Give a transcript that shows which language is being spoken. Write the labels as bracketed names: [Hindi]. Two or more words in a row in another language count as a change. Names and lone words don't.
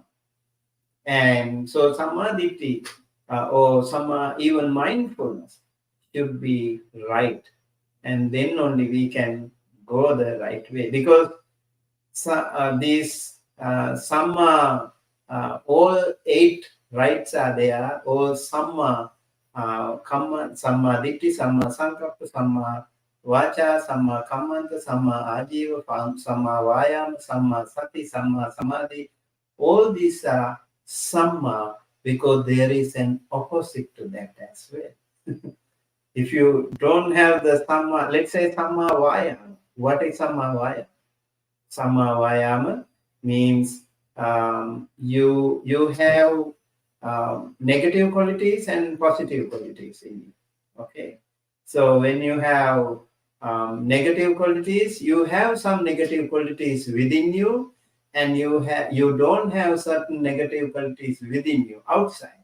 [English] And so samadhi or some even mindfulness should be right. And then only we can go the right way. Because these all eight rights are there, all kamma, [Pali] samma ditti, samma sankappa, samma vacha, samma kammanta, samma ajiva, samma vayama, samma sati, samma samadhi. [English] All these are samma because there is an opposite to that as well. If you don't have the samma, let's say [Pali] samma vayama. [English] What is [Pali] samma vayama? Samma vayama [English] means you have negative qualities and positive qualities in you. Okay, so when you have negative qualities, you have some negative qualities within you, and you don't have certain negative qualities within you outside.